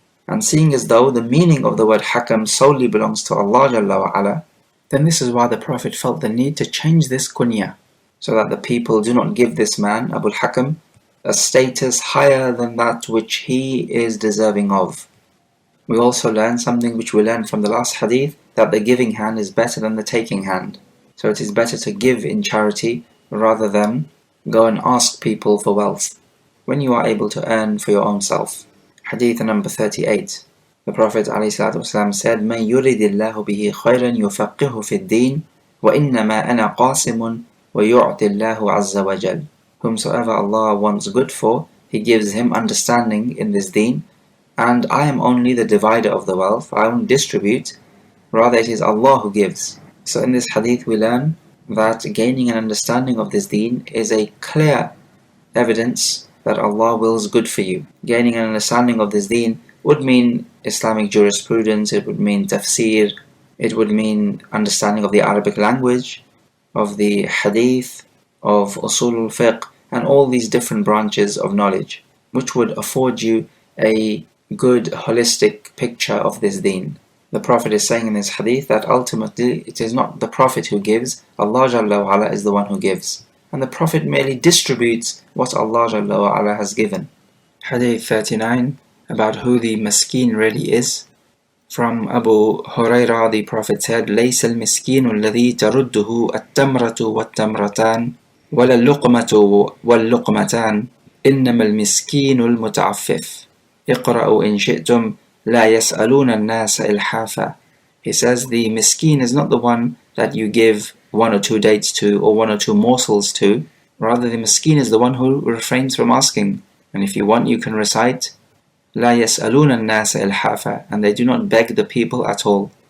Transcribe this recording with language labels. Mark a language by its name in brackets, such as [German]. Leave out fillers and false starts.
[English] And seeing as though the meaning of the word Hakam solely belongs to Allah Jalla wa Ala, then this is why the Prophet felt the need to change this kunya, so that the people do not give this man, Abu al-Hakam, a status higher than that which he is deserving of. We also learn something which we learned from the last hadith, that the giving hand is better than the taking hand. So it is better to give in charity rather than go and ask people for wealth, when you are able to earn for your own self. Hadith number 38. The Prophet ﷺ said, [Arabic] مَنْ يُرِدِ اللَّهُ بِهِ خَيْرًا يُفَقِّهُ فِي الدِّينِ وَإِنَّمَا أَنَا قَاسِمٌ وَيُعْطِ اللَّهُ عَزَّ وَجَلَّ. [English] Whomsoever Allah wants good for, He gives him understanding in this deen, and I am only the divider of the wealth, I won't distribute, rather it is Allah who gives. So in this hadith we learn that gaining an understanding of this deen is a clear evidence that Allah wills good for you. Gaining an understanding of this deen would mean Islamic jurisprudence, it would mean tafsir, it would mean understanding of the Arabic language, of the hadith, of usul al-fiqh, and all these different branches of knowledge, which would afford you a good holistic picture of this deen. The Prophet is saying in this hadith that ultimately it is not the Prophet who gives, Allah Jalla wa Ala is the one who gives. And the Prophet merely distributes what Allah Jalla wa Ala has given. Hadith 39, about who the maskeen really is. From Abu Hurairah, the Prophet said, [Arabic] لَيْسَ الْمِسْكِينُ الَّذِي تَرُدُّهُ التَّمْرَةُ وَالتَّمْرَتَانِ وَلَا اللُّقْمَةُ وَاللُّقْمَتَانِ إِنَّمَا الْمِسْكِينُ الْمُتَعَفِّفُ اقْرَأُوا إِنْ شِئْتُمْ لَا يَسْأَلُونَ النَّاسَ إِلْحَافًا. [English] He says the miskeen is not the one that you give 1 or 2 dates to or 1 or 2 morsels to. Rather, the miskeen is the one who refrains from asking. And if you want, you can recite [Arabic] لا يسألون الناس إلحافا, [English] and they do not beg the people at all.